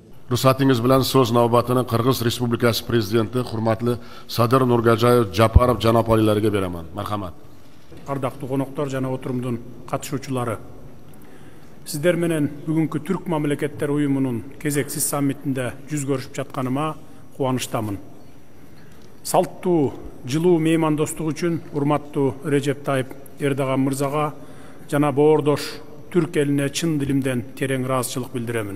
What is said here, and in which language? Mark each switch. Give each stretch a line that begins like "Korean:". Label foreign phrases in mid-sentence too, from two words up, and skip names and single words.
Uzbek: Ruxsatınız bilan so'z navbatini Qirg'iz Respublikasi Prezidenti hurmatli Sadir Nurgajoyev Japarov janoblariga beraman. Marhamat.
Kyrgyz: Ардактуу коноктор жана отурумдун катышуучулары. Сиздер менен бүгүнкү Түрк мамлекеттер уюмунун кезексиз саммитинде жүз көрүшүп жатканыма кубанычтамын. Салттуу жылуу меймандостук үчүн урматтуу Режеп Тайып Эрдоган мырзага жана боордош Түрк элине чын дилимден терең ыраазычылык билдиремин.